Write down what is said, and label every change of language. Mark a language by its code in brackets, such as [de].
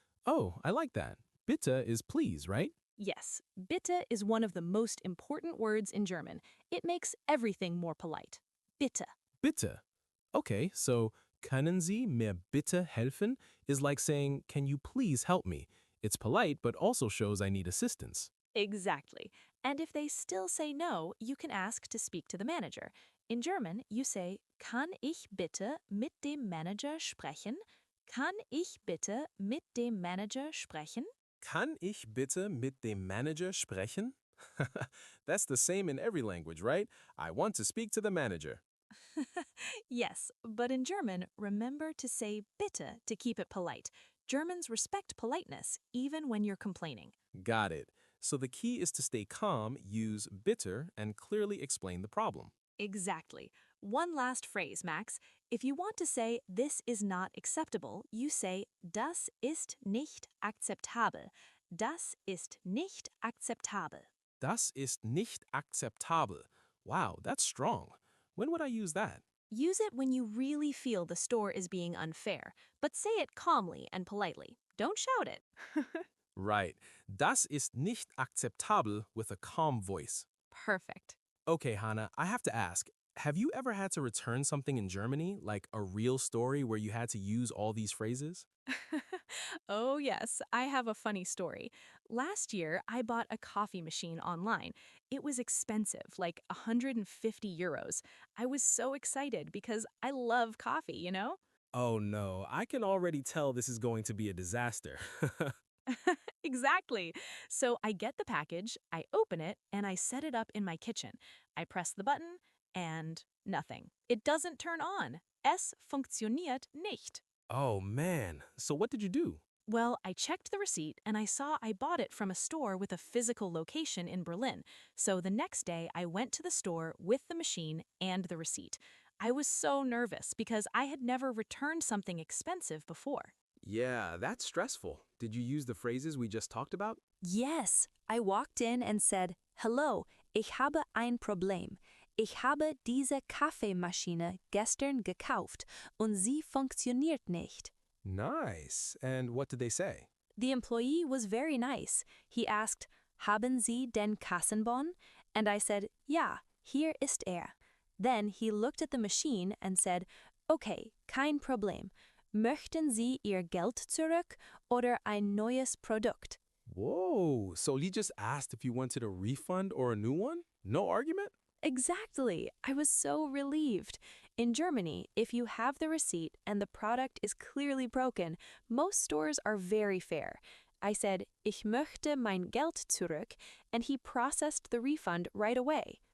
[en] Oh, I like that. Bitte is please, right? Yes, bitte is one of the most important words in German. It makes everything more polite. [de] Bitte. Bitte. [en] Okay, so [de] können Sie mir bitte helfen [en] is like saying, can you please help me? It's polite, but also shows I need assistance. Exactly. And if they still say no, you can ask to speak to the manager. In German, you say, [de] kann ich bitte mit dem Manager sprechen? Kann ich bitte mit dem Manager sprechen? Kann ich bitte mit dem Manager sprechen? [en] That's the same in every language, right? I want to speak to the manager. Yes, but in German, remember to say bitte to keep it polite. Germans respect politeness, even when you're complaining. Got it. So the key is to stay calm, use bitter, and clearly explain the problem. Exactly. One last phrase, Max. If you want to say this is not acceptable, you say [de] das ist nicht akzeptabel. Das ist nicht akzeptabel. Das ist nicht akzeptabel. [en] Wow, that's strong. When would I use that? Use it when you really feel the store is being unfair, but say it calmly and politely. Don't shout it. Right. [de] Das ist nicht akzeptabel [en] with a calm voice. Perfect. Okay, Hannah, I have to ask, have you ever had to return something in Germany, like a real story where you had to use all these phrases? Oh, yes, I have a funny story. Last year, I bought a coffee machine online. It was expensive, like 150 euros. I was so excited because I love coffee? Oh no, I can already tell this is going to be a disaster. Exactly. So I get the package, I open it, and I set it up in my kitchen. I press the button, and nothing. It doesn't turn on. [de] Es funktioniert nicht. [en] Oh man, so what did you do? Well, I checked the receipt and I saw I bought it from a store with a physical location in Berlin. So the next day, I went to the store with the machine and the receipt. I was so nervous because I had never returned something expensive before. Yeah, that's stressful. Did you use the phrases we just talked about? Yes, I walked in and said, "Hello, [de] ich habe ein Problem. Ich habe diese Kaffeemaschine gestern gekauft und sie funktioniert nicht." [en] Nice. And what did they say? The employee was very nice. He asked, [de] "Haben Sie den Kassenbon?" [en] And I said, [de] "Ja, hier ist er." [en] Then he looked at the machine and said, "Okay, [de] kein Problem. Möchten Sie Ihr Geld zurück oder ein neues Produkt?" [en] Whoa, so he just asked if you wanted a refund or a new one? No argument? Exactly. I was so relieved. In Germany, if you have the receipt and the product is clearly broken, most stores are very fair. I said, [de] "Ich möchte mein Geld zurück," [en] and he processed the refund right away.